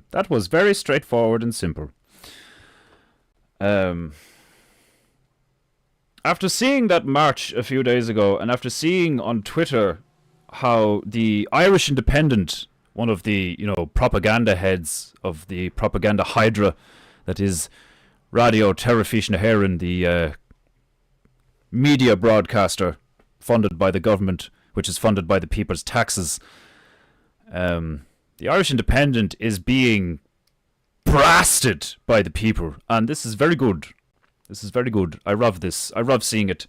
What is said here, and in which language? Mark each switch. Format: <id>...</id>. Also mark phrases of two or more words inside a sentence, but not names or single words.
<en>That was very straightforward and simple. After seeing that march a few days ago, and after seeing on Twitter how the Irish Independent, one of the, propaganda heads of the propaganda hydra that is Radio Terrafísh na hÉireann, the media broadcaster funded by the government, which is funded by the people's taxes. The Irish Independent is being blasted by the people, and this is very good. This is very good. I love this. I love seeing it.</en>